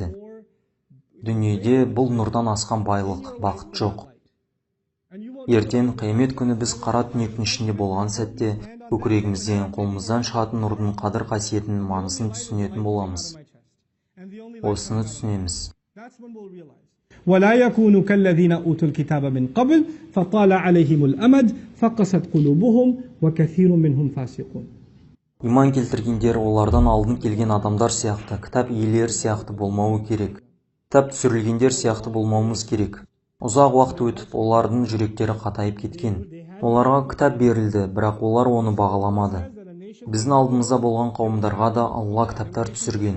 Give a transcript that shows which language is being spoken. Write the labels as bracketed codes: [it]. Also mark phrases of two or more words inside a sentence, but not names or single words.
[kk] Дүниеде бұл нұрдан асқан байлық, бақыт жоқ. Ертең қиямет күні біз қара түнектің ішінде болған сәтте, көкірегімізден, қолымыздан шығатын нұрдың қадір қасиетін, маңызын түсінетін боламыз. Осыны түсінеміз. [ar] ولا يكونوا كالذين أوتوا الكتاب من قبل فطال عليهم الأمد فقست قلوبهم وكثير منهم فاسقون. [kk] Иман келтіргендер олардан алдын келген адамдар сияқты, кітап иелері сияқты болмауы керек. Кітап түсірілгендер сияқты болмауымыз керек. Ұзақ уақыт өтіп, олардың жүректері қатайып кеткен. Оларға кітап берілді, бірақ олар оны бағаламады. Біздің алдымызда болған қауымдарға да Алла кітаптар түсірген.